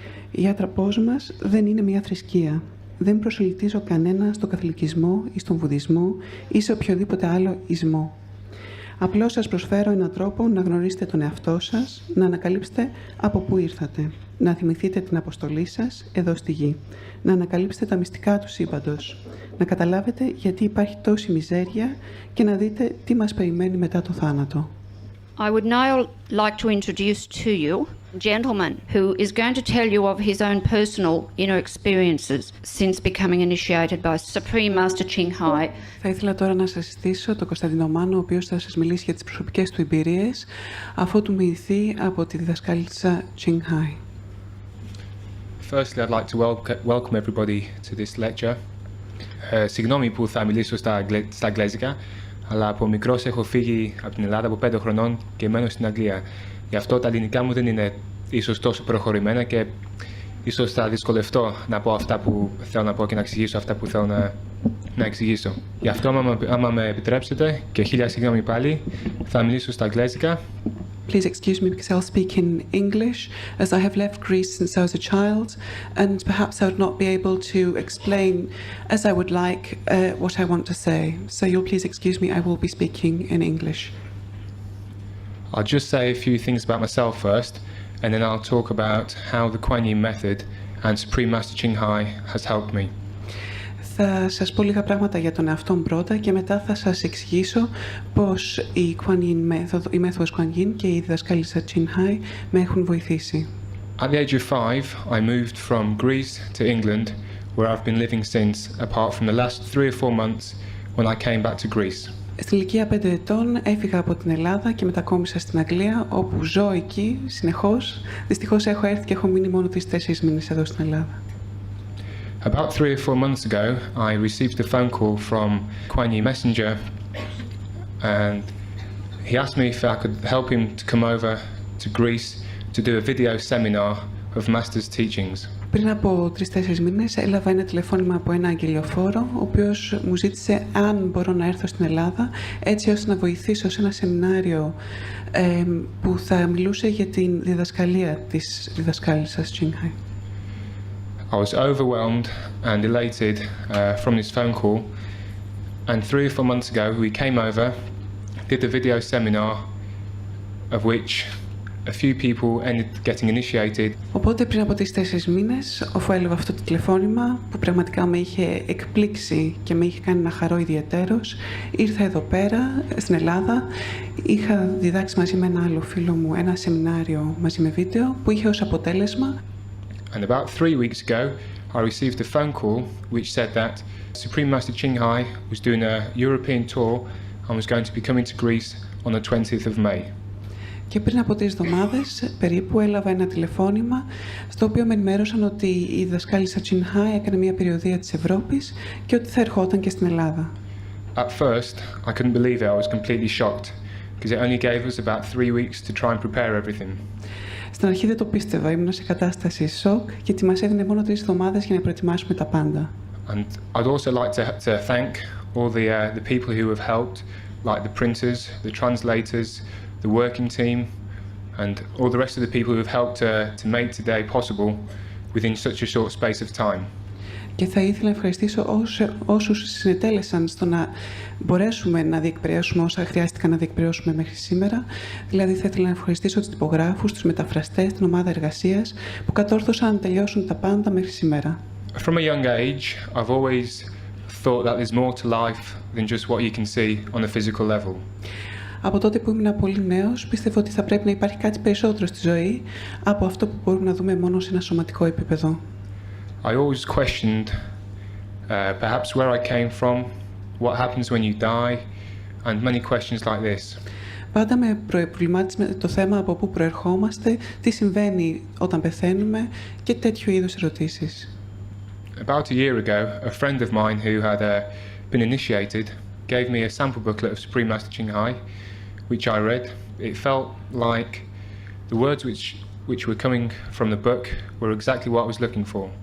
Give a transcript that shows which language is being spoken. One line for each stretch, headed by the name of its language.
Greek: Η άτραπός μας δεν είναι μια θρησκεία. Δεν προσελκύζω κανένα στον καθολικισμό ή στον βουδισμό ή σε οποιοδήποτε άλλο ισμό. Απλώς σας προσφέρω έναν τρόπο να γνωρίσετε τον εαυτό σας, να ανακαλύψετε από πού ήρθατε, να θυμηθείτε την αποστολή σας εδώ στη γη, να ανακαλύψετε τα μυστικά του σύμπαντος, να καταλάβετε γιατί υπάρχει τόση μιζέρια και να δείτε τι μας περιμένει μετά το θάνατο.
English: I would now like to introduce to you a gentleman who is going to tell you of his own personal inner experiences since becoming initiated by Supreme Master Ching Hai.
Greek: Θα ήθελα τώρα να σας συστήσω τον Κωνσταντίνο Μάνο, ο οποίος θα σας μιλήσει για τις προσωπικές του εμπειρίες, αφού του μοιηθεί από τη διδασκάλισσα Ching Hai.
English: Firstly, I'd like to welcome everybody to this lecture.
Greek: Συγγνώμη που θα μιλήσω στα αγγλέζικα, αλλά από μικρός έχω φύγει από την Ελλάδα από 5 χρονών και μένω στην Αγγλία. Γι' αυτό τα ελληνικά μου δεν είναι ίσως τόσο προχωρημένα και ίσως θα δυσκολευτώ να πω αυτά που θέλω να πω και να εξηγήσω αυτά που θέλω να εξηγήσω. Γι' αυτό, άμα με επιτρέψετε, και χίλια συγγνώμη πάλι, θα μιλήσω στα αγγλέζικα.
English: Please excuse me because I'll speak in English, as I have left Greece since I was a child, and perhaps I would not be able to explain as I would like what I want to say. So you'll please excuse me, I will be speaking in English. I'll just say a few things about myself first, and then I'll talk about how the Kuan Yin method and Supreme Master Ching Hai has helped me.
Greek: Θα σας πω λίγα πράγματα για τον εαυτό μου πρώτα και μετά θα σας εξηγήσω πώς η μέθοδος Kuan Yin και η διδασκάλισσα Ching Hai με έχουν βοηθήσει.
English: At the age of 5, I moved from Greece to England, where I've been living since, apart from the last 3 or 4 months when I came back to Greece.
Greek: Στην ηλικία 5 ετών έφυγα από την Ελλάδα και μετακόμισα στην Αγγλία, όπου ζω εκεί συνεχώς. Δυστυχώς έχω έρθει και έχω μείνει μόνο 3-4 μήνες εδώ στην Ελλάδα.
English: About 3 or 4 months ago, I received a phone call from Kuan Yin Messenger, and he asked me if I could help him to come over to Greece to do a video seminar of Master's teachings.
Greek: Πριν από 3-4 μήνες έλαβα ένα τηλεφώνημα από ένα αγγελιοφόρο, ο οποίος μου ζήτησε αν μπορώ να έρθω στην Ελλάδα, έτσι ώστε να βοηθήσω σε ένα σεμινάριο που θα μιλούσε για την διδασκαλία της διδασκάλισσας Ching Hai.
English: I was overwhelmed and elated from this phone call, and 3 or 4 months ago we came over, did the video seminar, of which a few people ended getting initiated.
Greek: Οπότε πριν από 3-4 μήνες, αφού έλαβα αυτό το τηλεφώνημα που πραγματικά με είχε εκπλήξει και με είχε κάνει να χαρώ ιδιαιτέρως, ήρθα εδώ πέρα στην Ελλάδα. Είχα διδάξει μαζί με ένα άλλο φίλο μου ένα σεμινάριο μαζί με βίντεο που είχε ως αποτέλεσμα.
English: And about 3 weeks ago, I received a phone call which said that Supreme Master Ching Hai was doing a European tour and was going to be coming to Greece on the 20th of May.
Greek: Και πριν από 3 εβδομάδες περίπου έλαβα ένα τηλεφώνημα στο οποίο με ενημέρωσαν ότι η διδασκάλισσα Ching Hai έκανε μια περιοδεία της Ευρώπης και ότι θα ερχόταν και στην Ελλάδα.
English: At first, I couldn't believe it. I was completely shocked because it only gave us about 3 weeks to try and prepare everything.
Greek: Στην αρχή δεν το πίστευα, ήμουν σε κατάσταση σοκ γιατί μας έδινε μόνο 3 εβδομάδες για να προετοιμάσουμε τα πάντα.
English: And I'd also like to thank all the people who have helped, like the printers, the translators, the working team, and all the rest of the people who have helped to make today possible within such a short space of time.
Greek: Και θα ήθελα να ευχαριστήσω όσους συνετέλεσαν στο να μπορέσουμε να διεκπαιρεώσουμε όσα χρειάστηκαν να διεκπαιρεώσουμε μέχρι σήμερα. Δηλαδή θα ήθελα να ευχαριστήσω τους τυπογράφους, τους μεταφραστές, την ομάδα εργασίας που κατόρθωσαν να τελειώσουν τα πάντα μέχρι σήμερα.
English: From a young age, I've always thought that there's more to life than just what you can see on a physical level.
Greek: Από τότε που ήμουν πολύ νέος, πίστευα ότι θα πρέπει να υπάρχει κάτι περισσότερο στη ζωή από αυτό που μπορούμε να δούμε μόνο σε ένα σωματικό επίπεδο.
English: I always questioned perhaps where I came from, what happens when you die, and many questions like this.
Greek: Πάντα με προβλημάτισε το θέμα από πού προερχόμαστε, τι συμβαίνει όταν πεθαίνουμε και τέτοιου είδους ερωτήσεις.
English: About a year ago, a friend of mine who had been initiated gave me a sample booklet of Supreme Master Ching Hai, which I read. It felt like the words which were coming from the book were exactly what I was looking for.